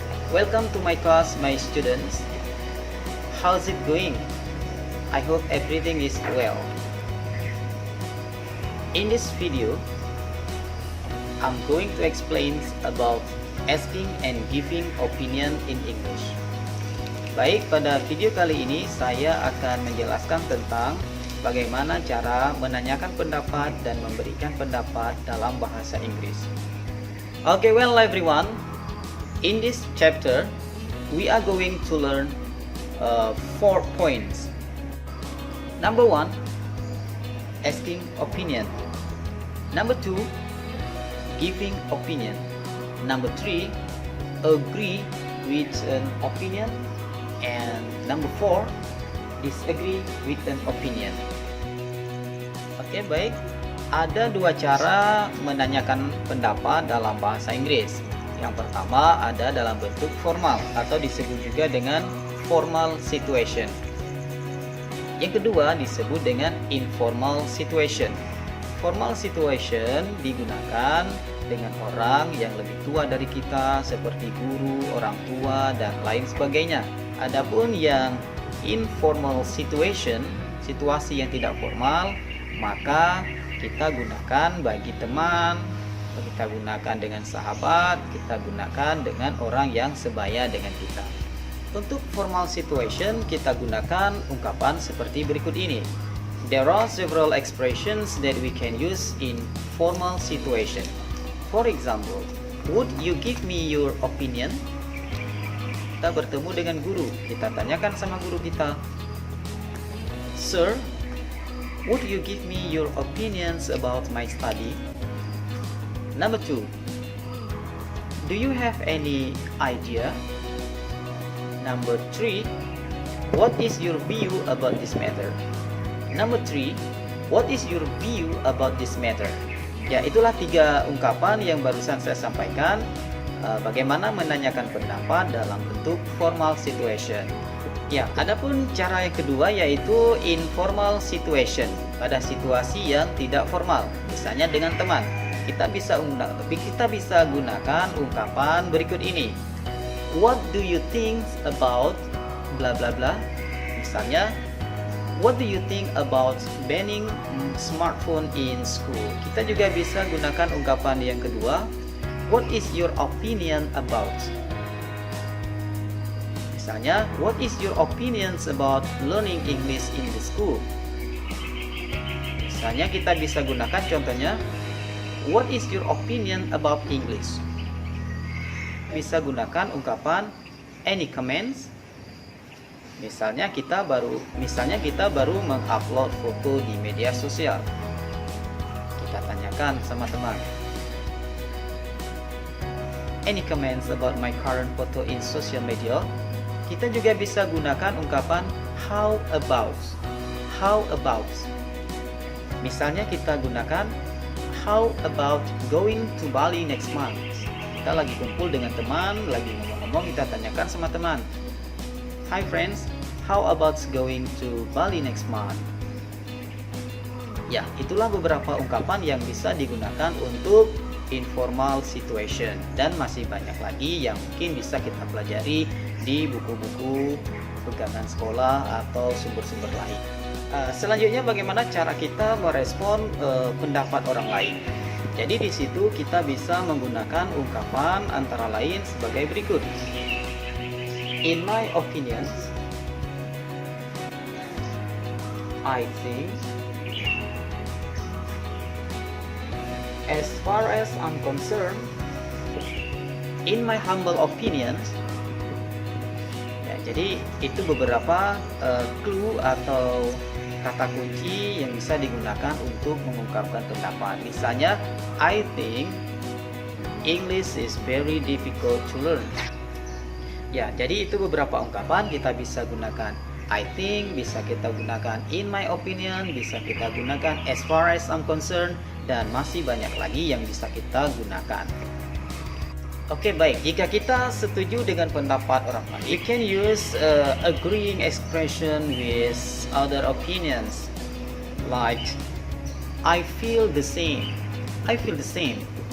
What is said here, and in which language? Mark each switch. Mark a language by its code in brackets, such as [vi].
[en] Welcome to my class, my students. How's it going? I hope everything is well. In this video, I'm going to explain about asking and giving opinion in English. [id] Baik, pada video kali ini saya akan menjelaskan tentang bagaimana cara menanyakan pendapat dan memberikan pendapat dalam bahasa Inggris. [en] Okay, well everyone, in this chapter we are going to learn 4 points. Number 1, asking opinion. Number 2, giving opinion. Number 3, agree with an opinion. And number 4, disagree with an opinion. [id] Oke, baik. Ada dua cara menanyakan pendapat dalam bahasa Inggris. Yang pertama ada dalam bentuk formal atau disebut juga dengan formal situation. Yang kedua disebut dengan informal situation. Formal situation digunakan dengan orang yang lebih tua dari kita seperti guru, orang tua, dan lain sebagainya. Adapun yang informal situation, situasi yang tidak formal, maka kita gunakan bagi teman, kita gunakan dengan sahabat, kita gunakan dengan orang yang sebaya dengan kita. Untuk formal situation, kita gunakan ungkapan seperti berikut ini. [en] There are several expressions that we can use in formal situation. For example, would you give me your opinion? [id] Kita bertemu dengan guru, kita tanyakan sama guru kita, [en] Sir, would you give me your opinions about my study? Number 2, do you have any idea? Number 3, what is your view about this matter? Number 3, what is your view about this matter? [id] Ya, itulah 3 ungkapan yang barusan saya sampaikan. Bagaimana menanyakan pendapat dalam bentuk formal situation. Ya, adapun cara yang kedua yaitu informal situation, pada situasi yang tidak formal, misalnya dengan teman. Kita bisa gunakan ungkapan berikut ini. [en] What do you think about bla bla bla? [id] Misalnya, [en] what do you think about banning smartphone in school? [id] Kita juga bisa gunakan ungkapan yang kedua. [en] What is your opinion about? [id] Misalnya, [en] what is your opinions about learning English in the school? [id] Misalnya kita bisa gunakan contohnya, [en] what is your opinion about English? [id] Bisa gunakan ungkapan [en] any comments? [id] Misalnya kita baru mengupload foto di media sosial. Kita tanyakan sama teman. [en] Any comments about my current photo in social media? [id] Kita juga bisa gunakan ungkapan [en] how about. How about. [id] Misalnya kita gunakan [en] how about going to Bali next month. [id] Kita lagi kumpul dengan teman, lagi ngomong-ngomong, kita tanyakan sama teman. [en] Hi friends, how about going to Bali next month? [id] Ya, itulah beberapa ungkapan yang bisa digunakan untuk informal situation, dan masih banyak lagi yang mungkin bisa kita pelajari di buku-buku pegangan sekolah atau sumber-sumber lain. Selanjutnya bagaimana cara kita merespon pendapat orang lain. Jadi di situ kita bisa menggunakan ungkapan antara lain sebagai berikut. [en] In my opinion, I think, as far as I'm concerned, in my humble opinion. [id] Ya, jadi itu beberapa clue atau kata kunci yang bisa digunakan untuk mengungkapkan pendapat. [en] Misalnya, I think English is very difficult to learn. [id] Ya, jadi itu beberapa ungkapan kita bisa gunakan. [en] I think [id] bisa kita gunakan [en] in my opinion, [id] bisa kita gunakan [en] as far as I'm concerned, [id] dan masih banyak lagi yang bisa kita gunakan. Oke, baik. Jika kita setuju dengan pendapat orang lain, [en] you can use agreeing expression with other opinions, like I feel the same. I feel the same.